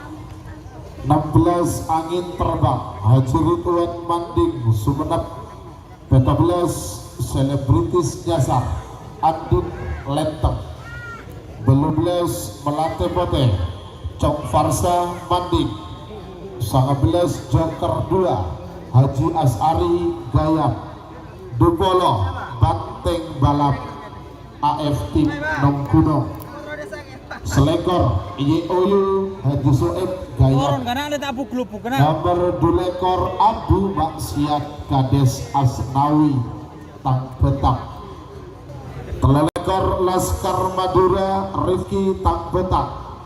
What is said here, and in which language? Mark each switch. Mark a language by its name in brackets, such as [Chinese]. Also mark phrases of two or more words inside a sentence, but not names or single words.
[Indonesian] 16 Angin Terbang Haji Ridwan Manding Sumenep, 14 Selebritis Nyasar Andin Lenteng, 12 Melate Pote Cok Farsa Manding, 19 Joker 2 Haji Asari Gayam, 20 Banteng Balap AF Tim Nongkuno, selekor IOU Haji Soeb Gayam, nomor 2 lekor Abu Maksiat Kades Asnawi Tangpetang, 3 lekor Laskar Madura Rifki Tangpetang.